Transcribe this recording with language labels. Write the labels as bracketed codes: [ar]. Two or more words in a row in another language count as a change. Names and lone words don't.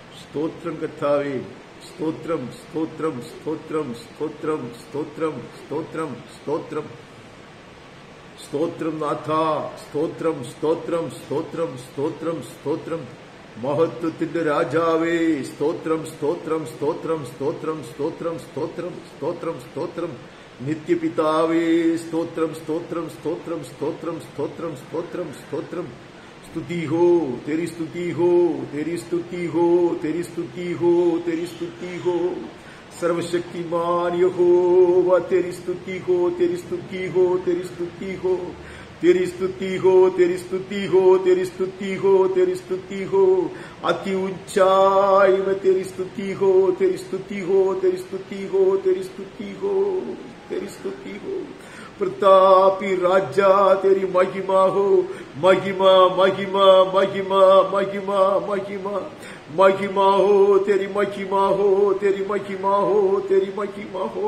[ml] സ്തോത്രം കർത്താവേ, സ്തോത്രം സ്തോത്രം സ്തോത്രം സ്തോത്രം സ്തോത്രം സ്തോത്രം സ്തോത്രം സ്തോത്രം നാഥ, സ്തോത്രം സ്തോത്രം സ്തോത്രം സ്തോത്രം സ്തോത്രം മഹത്വത്തിന്റെ രാജാവേ, സ്തോത്രം സ്തോത്രം സ്തോത്രം സ്തോത്രം സ്തോത്രം സ്തോത്രം സ്തോത്രം സ്തോത്രം നിത്യപിതാവേ, സ്തോത്രം സ്തോത്രം സ്തോത്രം സ്തോത്രം സ്തോത്രം സ്തോത്രം സ്തോത്രം [hi] स्तुति हो, तेरी स्तुति हो, तेरी स्तुति हो, तेरी स्तुति हो, तेरी स्तुति हो, सर्वशक्तिमान यहोवा तेरी स्तुति हो, तेरी स्तुति हो, तेरी स्तुति हो, तेरी स्तुति हो, तेरी स्तुति हो, तेरी स्तुति हो, तेरी स्तुति हो, अति ऊंचाई में तेरी स्तुति हो, तेरी स्तुति हो, तेरी स्तुति हो, तेरी स्तुति हो, तेरी स्तुति हो, प्रतापी राजा तेरी महिमा हो, महिमा महिमा महिमा महिमा महिमा महिमा हो, तेरी महिमा हो, तेरी महिमा हो, तेरी महिमा हो।